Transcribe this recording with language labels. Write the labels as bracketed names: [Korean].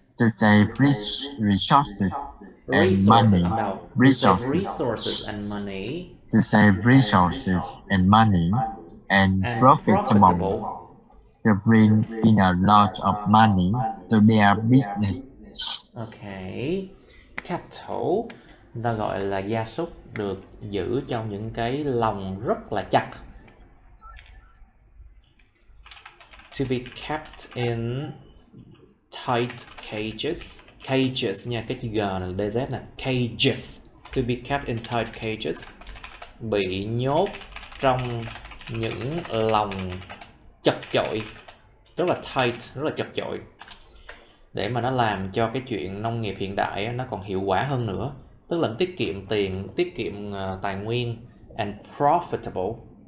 [English] To save resources and Resources, no. To save resources and money. To save resources and money and profitable. To bring in a lot of money to their business. Okay. [Vietnamese] Cattle, ta gọi là gia súc được giữ trong những cái lồng rất là chặt. [English] To be kept in tight cages. [Vietnamese] Cages nha, cái chữ G này là DZ nè. [English] Cages. To be kept in tight cages. [Vietnamese] Bị nhốt trong những lồng chật chội. Rất là tight, rất là chật chội. Để mà nó làm cho cái chuyện nông nghiệp hiện đại nó còn hiệu quả hơn nữa. Tức là tiết kiệm tiền, tiết kiệm tài nguyên. [English] And profitable.